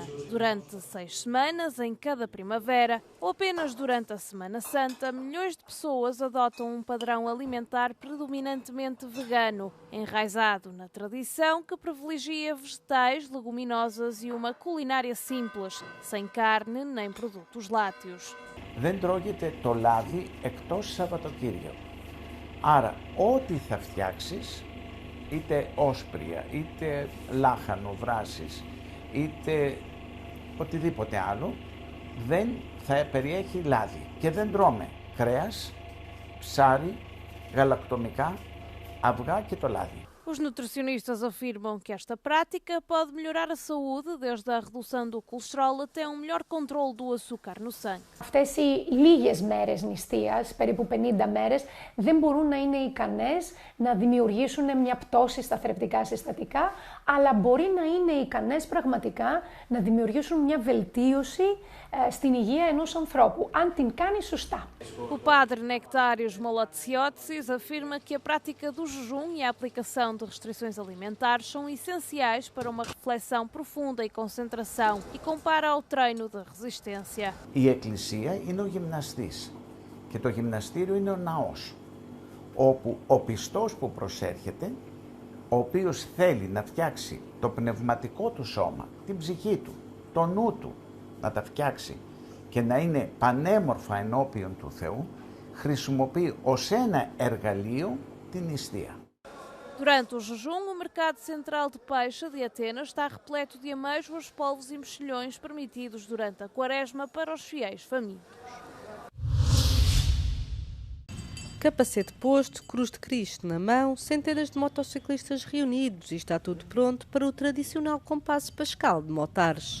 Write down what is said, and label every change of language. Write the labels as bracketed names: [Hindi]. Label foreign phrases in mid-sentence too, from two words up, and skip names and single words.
[Portuguese] Durante 6 semanas, em cada primavera, ou apenas durante a Semana Santa, milhões de pessoas adotam um padrão alimentar predominantemente vegano, enraizado na tradição que privilegia vegetais, leguminosas e uma culinária simples, sem carne nem produtos lácteos. [Greek] Δεν τρώγεται το λάδι εκτός Σαββατοκύριο. Άρα, ό,τι θα φτιάξεις, είτε όσπρια, είτε λάχανο, βράσις, είτε οτιδήποτε άλλο, δεν θα περιέχει λάδι. Και δεν τρώμε κρέας, ψάρι, γαλακτομικά, αυγά και το λάδι. [Portuguese] Os nutricionistas afirmam que esta prática pode melhorar a saúde, desde a redução do colesterol até um melhor controle do açúcar no sangue. [Greek] Αυτές οι λίγες μέρες νηστείας, περίπου 50 μέρες, δεν μπορούν να είναι ικανές να δημιουργήσουν μια πτώση στα θρεπτικά συστατικά, αλλά μπορεί να είναι ικανές πραγματικά να δημιουργήσουν μια βελτίωση στην υγεία ενός ανθρώπου, αν την κάνει σωστά. [Portuguese] O padre Nectários Molotsiotsis afirma que a prática do jejum e a aplicação de restrições alimentares são essenciais para uma reflexão profunda e concentração e compara ao treino de resistência. [Greek] Η εκκλησία είναι ο γυμναστής και το γυμναστήριο είναι ο ναός, όπου ο πιστός που προσέρχεται, ο οποίος θέλει να φτιάξει το πνευματικό του σώμα, την ψυχή του, το νου του, να τα φτιάξει και να είναι πανέμορφα ενώπιον του Θεού, χρησιμοποιεί ως ένα εργαλείο την νηστεία. [Portuguese] Durante o jejum, o mercado central de peixe de Atenas está repleto de amêijoas, polvos e mexilhões permitidos durante a quaresma para os fiéis famintos. Capacete posto, cruz de Cristo na mão, centenas de motociclistas reunidos e está tudo pronto para o tradicional compasso pascal de Motares.